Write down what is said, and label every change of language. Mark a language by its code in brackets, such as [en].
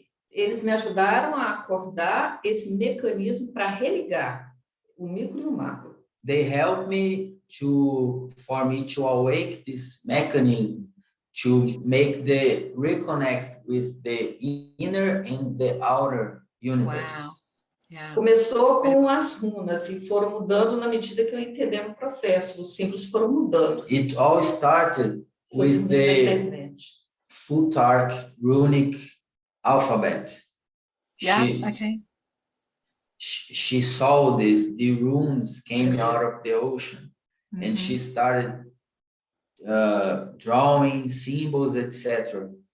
[pt] Eles me ajudaram a acordar esse mecanismo para religar o micro e o macro. [en] They help me for me to awake this mechanism to make the reconnect with the inner and the outer universe. Wow. Yeah. [pt] Começou com as runas e foram mudando na medida que eu entendendo o processo. Os símbolos foram mudando. [en] It all started with the Futhark runic alphabet. She saw this, the runes came out of the ocean, and she started drawing symbols, etc.